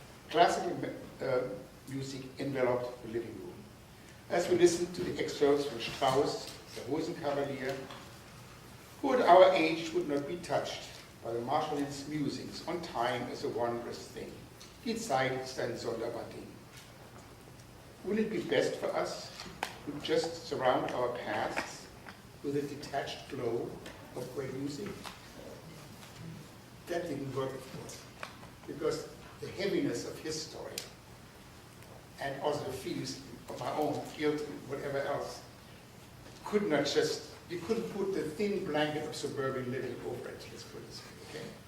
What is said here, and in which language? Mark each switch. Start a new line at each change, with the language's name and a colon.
English: Classical music enveloped the living room. As we listened to the excerpts from Strauss, the Rosenkavalier, who at our age would not be touched by the Marschallins' musings on time as a wondrous thing.
German: Die Zeit ist ein sonderbar Ding.
English: Will it be best for us to just surround our pasts with a detached glow of great music? That didn't work, of course, because the heaviness of his story and also the feelings of my own guilt and whatever else could not just, you couldn't put the thin blanket of suburban living over it, let's put it this way, okay?